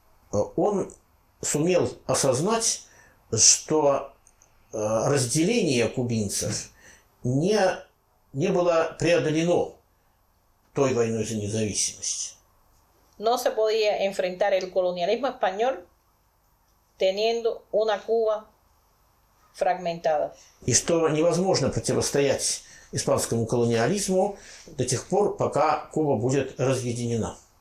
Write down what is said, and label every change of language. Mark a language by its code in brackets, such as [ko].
[ru] Он сумел осознать, что разделение кубинцев не было преодолено той войной за независимость. [es] No se podía enfrentar el colonialismo español teniendo una Cuba fragmentada. [ru] И что невозможно противостоять испанскому колониализму до тех пор, пока Куба будет разъединена.